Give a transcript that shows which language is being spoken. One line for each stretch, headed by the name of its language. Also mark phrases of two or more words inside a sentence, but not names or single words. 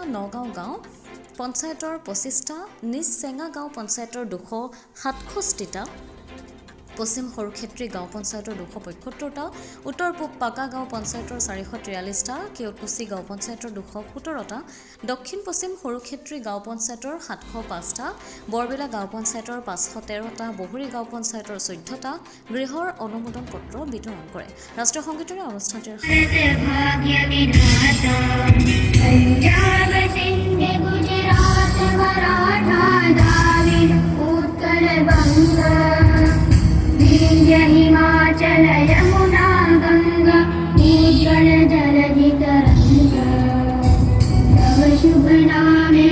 Assamese: নগাঁও গাঁও পঞ্চায়তৰ 25টা, নিজ চেঙা গাঁও পঞ্চায়তৰ 267টা, পশ্চিম সৰুক্ষেত্ৰী গাঁও পঞ্চায়তৰ 275টা, উত্তৰ পূব পাকা গাঁও পঞ্চায়তৰ 443টা, কেওটকুছি গাঁও পঞ্চায়তৰ 217টা, দক্ষিণ পশ্চিম সৰুক্ষেত্ৰী গাঁও পঞ্চায়তৰ 705টা, বৰবেলা গাঁও পঞ্চায়তৰ 513টা, বহুৰী গাঁও পঞ্চায়তৰ 14টা গৃহৰ অনুমোদন পত্ৰ বিতৰণ কৰে। ৰাষ্ট্ৰীয় সংগীতেৰে অনুষ্ঠানটিৰ
Bangla: হিমাচল যমুনা গঙ্গা উজ্জ্বল জলধি তরঙ্গ তব শুভ নামে